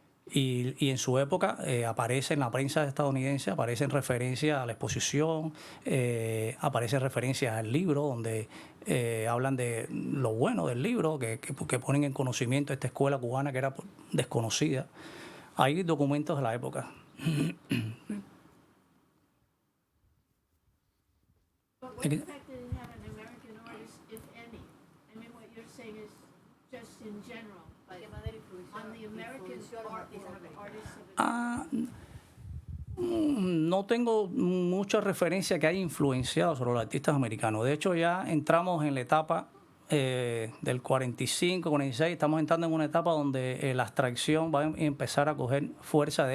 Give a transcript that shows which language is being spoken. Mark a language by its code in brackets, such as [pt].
[es] Y en su época aparece en la prensa estadounidense, aparecen referencias a la exposición, aparecen referencias al libro, donde hablan de lo bueno del libro, que ponen en conocimiento a esta escuela cubana que era desconocida. Hay documentos de la época. [en] But what effect did it have on American artists, if any? I mean, what you're saying is just in general, but on the American artists of [es] Ah, no tengo mucha referencia que haya influenciado sobre los artistas americanos. De hecho, ya entramos en la etapa del 45, 46, estamos entrando en una etapa donde la abstracción va a empezar a coger fuerza.